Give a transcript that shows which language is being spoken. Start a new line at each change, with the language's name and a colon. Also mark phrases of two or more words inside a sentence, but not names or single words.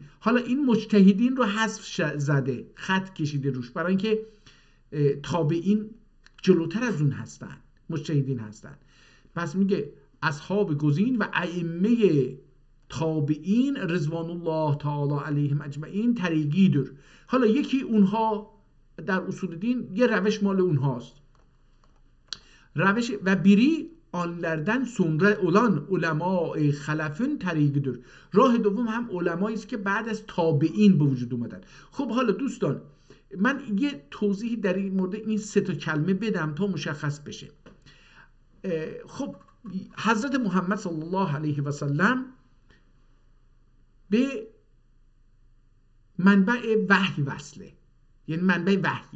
Persian: حالا این مجتهدین رو حذف زده، خط کشیده روش، برای اینکه تابعین جلوتر از اون هستن، مجتهدین هستن. پس میگه اصحاب گزین و ائمه تابعین رضوان الله تعالی علیهم اجمعین طریقیdir. حالا یکی اونها در اصول دین یه روش مال اونهاست، روش و
Turkish: biri onlardan sonra olan
Persian: علماء خلفن طریقیdir. راه دوم هم علمایی است که بعد از تابعین به وجود اومدن. خب حالا دوستان من یه توضیحی در این مورد این سه تا کلمه بدم تا مشخص بشه. خب حضرت محمد صلی الله علیه و سلم به منبع وحی وصله، یعنی منبع وحیه.